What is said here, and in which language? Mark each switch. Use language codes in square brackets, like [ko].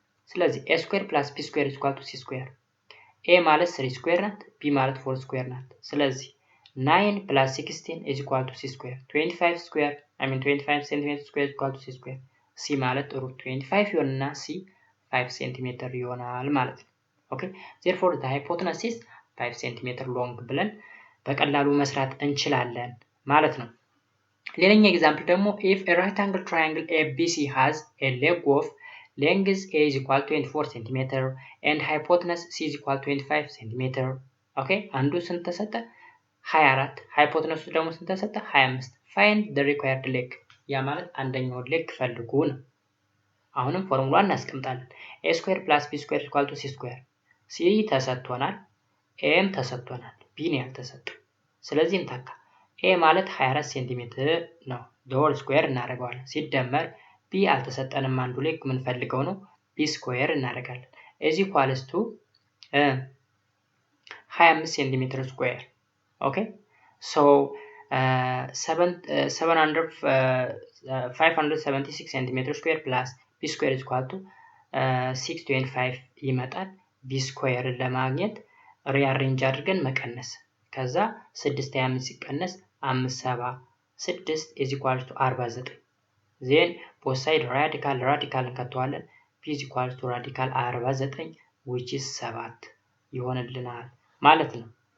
[am] ስለዚህ [en] a square plus b square is equal to c square [am] a ማለት 3 square ናት b ማለት 4 square ናት። ስለዚህ [en] 9 plus 16 is equal to c square [am] 25 square 25 cm square is equal to c square c ማለት root 25 ይሆንና c 5 cm ይሆናል ማለት ነው። ኦኬ [en] therefore the hypotenuse is 5 cm long [am] ብለን በቀላሉ መስራት እንችላለን ማለት ነው። ሌላኛ ኤግዛምፕል ደግሞ [en] if a right angle triangle ABC has a leg of length A is equal to 24 cm and hypotenuse C is equal to 25 cm. [am] ኦኬ አንዱ ስንት ተሰጠ 24 ሃይፖቴነሱ ደግሞ ስንት ተሰጠ 25 [en] find the required leg [am] ያ ማለት አንደኛው ሌግ ፈልጉ ነው። አሁንም ፎርሙላ እናስቀምጣለን [en] a square plus b square equal to c square [am] c ተሰጥቶናል a ተሰጥቶናል b ነው ያልተሰጠው። ስለዚህ እንታካ a ማለት 24 cm ነው the square እናደርገዋለን ሲደመር b አልተሰጠንም አንዱ ሌግ ምን ፈልገው ነው b square እናደርጋለን [en] is equals to 25 cm square. Okay so 576 cm square plus b square is equal to 625 [am] ይመጣል። b square ለማግኘት ሪአሬንጅ አድርገን መቀነስ ከዛ [en] 625 ሲቀነስ 576 is equal to 49 then both side [am] radical እንከተዋለን [en] b is equal to radical 49 which is 7 [am] ይሆንልናል ማለት ነው።